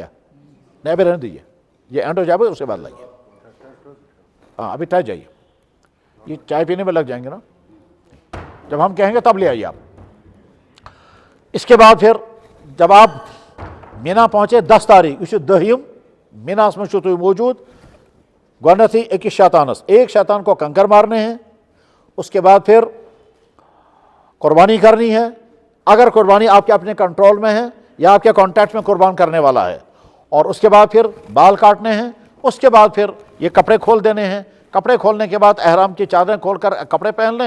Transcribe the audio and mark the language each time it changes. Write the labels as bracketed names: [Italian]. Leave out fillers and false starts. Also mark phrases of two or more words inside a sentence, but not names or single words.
[Urdu] نہیں, ابھی رہنے دیجیے, یہ اینڈ ہو جائے گا اس کے بعد لائیے. ہاں ابھی ٹھہر جائیے, یہ چائے پینے میں لگ جائیں گے نا. جب ہم کہیں گے تب لے آئیے آپ. اس کے بعد پھر جب آپ مینا پہنچے 10 تاریخ یہ 10 میناس میں تھی موجود. [Kashmiri] گۄڈنیتھٕے أکِس شیطانس, [Urdu] ایک شیطان کو کنکر مارنے ہیں. اس کے بعد پھر قربانی کرنی ہے. اگر قربانی آپ کے اپنے کنٹرول میں ہے یا آپ کے کانٹیکٹ میں قربان کرنے والا ہے. اور اس کے بعد پھر بال کاٹنے ہیں. اس کے بعد پھر یہ کپڑے کھول دینے ہیں. کپڑے کھولنے کے بعد احرام کی چادریں کھول کر کپڑے پہن لیں.